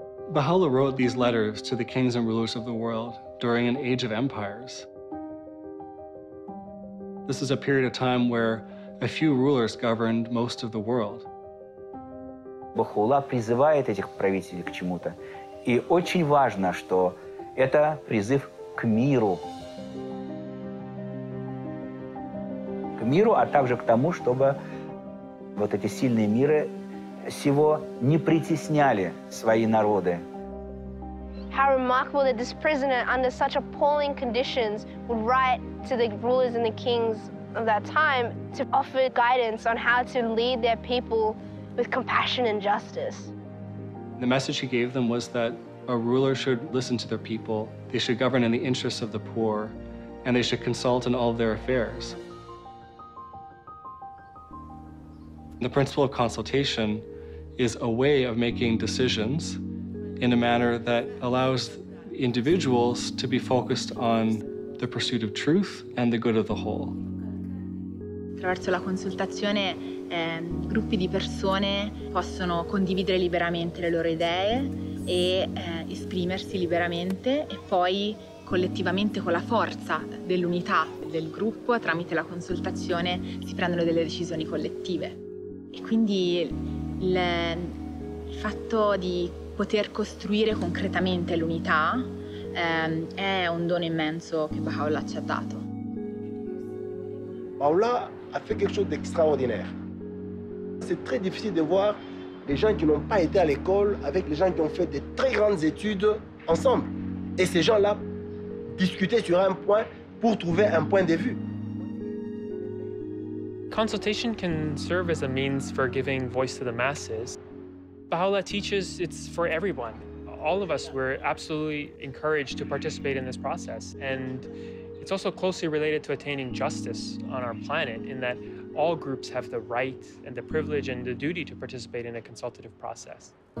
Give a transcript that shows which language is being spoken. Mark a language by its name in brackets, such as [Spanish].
[English] Baha'u'lláh wrote these letters to the kings and rulers of the world during an age of empires. This is a period of time where a few rulers governed most of the world. [Russian] Baha'u'lláh призывает этих правителей к чему-то. И очень важно, что это призыв к миру. К миру, а также к тому, чтобы вот эти сильные миры сего не притесняли свои народы. [English] How remarkable that this prisoner, under such appalling conditions, would write to the rulers and the kings of that time to offer guidance on how to lead their people with compassion and justice. The message he gave them was that a ruler should listen to their people, they should govern in the interests of the poor, and they should consult in all of their affairs. The principle of consultation is a way of making decisions in a manner that allows individuals to be focused on the pursuit of truth and the good of the whole. [Italian] Attraverso la consultazione gruppi di persone possono condividere liberamente le loro idee e esprimersi liberamente e poi collettivamente con la forza dell'unità del gruppo tramite la consultazione si prendono delle decisioni collettive. E quindi il fatto di poter costruire concretamente l'unità è un dono immenso che Baha'u'lláh ci ha dato. [French] Baha'u'lláh a fait quelque chose d'extraordinaire. C'est très difficile de voir les gens qui n'ont pas été à l'école avec les gens qui ont fait de très grandes études ensemble. Et ces gens-là discuter sur un point pour trouver un point de vue. [English] Consultation can serve as a means for giving voice to the masses. Baha'u'lláh teaches it's for everyone. All of us, we're absolutely encouraged to participate in this process. And it's also closely related to attaining justice on our planet in that all groups have the right and the privilege and the duty to participate in a consultative process.